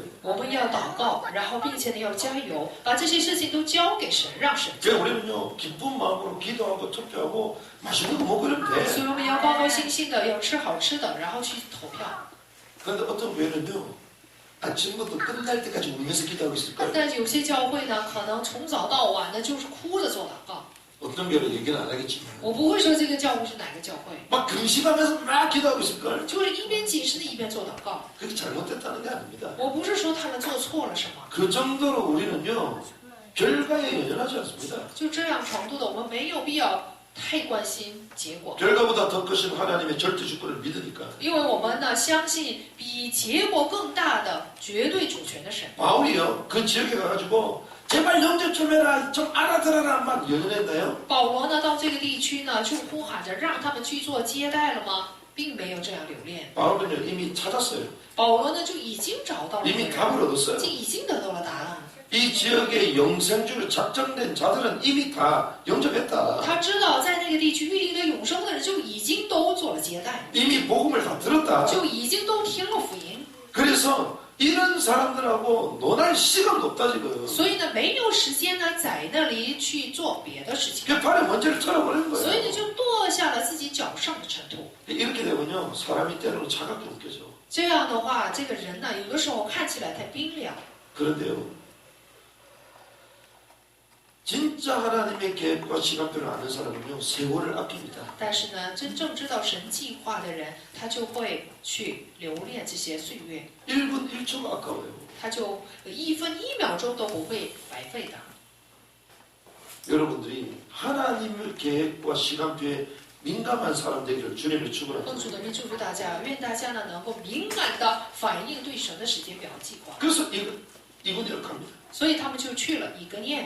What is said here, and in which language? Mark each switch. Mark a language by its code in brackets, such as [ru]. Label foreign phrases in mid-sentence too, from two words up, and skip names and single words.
[zh] 我们要祷告，然后并且呢要加油，把这些事情都交给神，让神做。 [ko] 그래서 우리는요 기쁜 마음으로 기도하고 투표하고 맛있는 거 먹고 이러면 [zh] 所 [ko] 돼. [zh] 以我们要高高兴兴的，要吃好吃的，然后去投票。 [ko] 그런데 어떤 교회는요 아침부터 끝날 때까지 울면서 기도하고 있을 거예요. [zh] 但有些教会呢，可能从早到晚的就是哭着做祷告。 [ko] 어떤 교회는 얘기는 안 하겠지만 [zh] 我不会说这个教会是哪个教会， [ko] 막 금식하면서 막 기도하고 있을 걸. [zh] 就是一边禁食的一边做祷告。 [ko] 그게 잘못됐다는 게 아닙니다. [zh] 我不是说他们做错了什么， [ko] 그 정도로 우리는요 결과에 연연하지 않습니다. [zh] 就这样程度的，我们没有必要太关心结果， [ko] 결과보다 더 크신 하나님의 절대 주권을 믿으니까. [zh] 因为我们呢相信比结果更大的绝对主权的神。 [ko] 바울이요 그 지역에 가가지고 제발 영접 좀 해라 좀 알아들어라 막 연연했나요? [zh] 保罗呢到这个地区呢，就呼喊着让他们去做接待了吗？并没有这样留恋。 [ko] 바울은요 이미 찾았어요. [zh] 保罗呢就已经找到了这个 [ko] 이미 [zh] 人， [ko] 답을 얻었어요. [zh] 已经得到了答案。 [ko] 이 지역의 영생주를 작정된 자들은 이미 다 영접했다. [zh] 他知道在那个地区预定的永生的人就已经都做了接待， [ko] 이미 복음을 다 들었다. [zh] 就已经都听了福音， [ko] 그래서 이런 사람들하고 논할 시간도 없다 지금. [zh] 所以呢没有时间呢在那里去做别的事情， [ko] 그 발에 먼지를 털어버리는 [zh] 所以呢 [ko] 거예요. [zh] 就剁下了自己脚上的尘土。 [ko] 이렇게 되면요 사람이 때로는 차갑게 느껴져. [zh] 这样的话，这个人呢有的时候看起来太冰凉， [ko] 그런데요 진짜 하나님의 계획과 시간표를 아는 사람은요 세월을 아낍니다. [zh] 但是呢真正知道神计划的人，他就会去留恋这些岁月， [ko] 1분 1초가 아까워요. [zh] 他就一分一秒钟都不会白费的。 [ko] 여러분들이 하나님의 계획과 시간표에 민감한 사람 되기를 주님을 [zh] 奉主 [ko] 축원합니다. [zh] 的名祝福大家，愿大家呢能够敏感的反映对神的时间表计划。 [ko] 그래서 이분 이렇게 합니다. [zh] 所以他们就去了以格念，